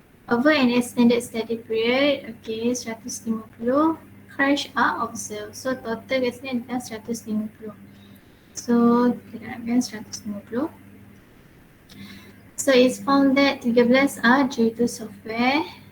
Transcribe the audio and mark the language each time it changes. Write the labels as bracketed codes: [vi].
[en] Over an extended study period, okay, 150 crash are observed. [ms] So total kat sini adalah 150. So kita ambil 150. [en] So it's found that 13 are due to software.